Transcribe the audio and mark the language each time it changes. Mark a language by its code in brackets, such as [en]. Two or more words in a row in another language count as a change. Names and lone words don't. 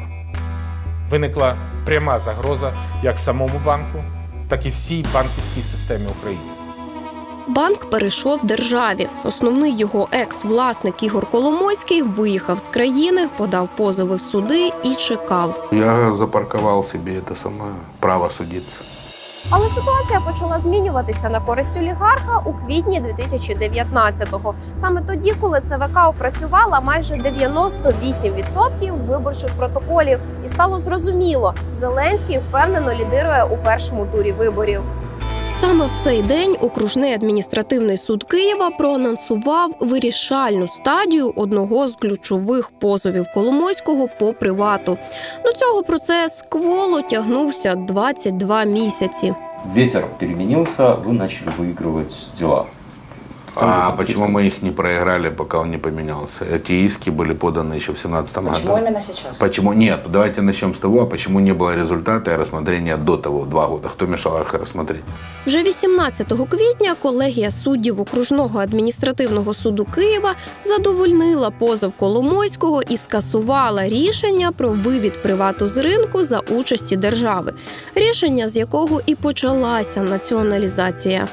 [uk] Виникла пряма загроза як самому банку, так і всій банківській системі України. Банк перейшов державі. Основний його екс-власник Ігор Коломойський виїхав з країни, подав позови в суди і чекав. [ru] Я запарковал себе это самое право судиться. [uk] Але ситуація почала змінюватися на користь олігарха у квітні 2019-го. Саме тоді, коли ЦВК опрацювала майже 98% виборчих протоколів. І стало зрозуміло, Зеленський впевнено лідирує у першому турі виборів. Саме в цей день Окружний адміністративний суд Києва проанонсував вирішальну стадію одного з ключових позовів Коломойського по привату. До цього процес кволо тягнувся 22 місяці. [ru] Ветер переменился, вы начали выигрывать дела. А почему мы их не проиграли, пока он не поменялся? Эти иски были поданы еще в 2017 году. Почему именно сейчас? Почему? Нет, давайте начнем с того, почему не было результата и рассмотрения до того, 2 года. Кто мешал их рассмотреть? [uk] Вже 18 квітня колегія суддів Окружного адміністративного суду Києва задовольнила позов Коломойського і скасувала рішення про вивід привату з ринку за участі держави. Рішення, з якого і почалася націоналізація.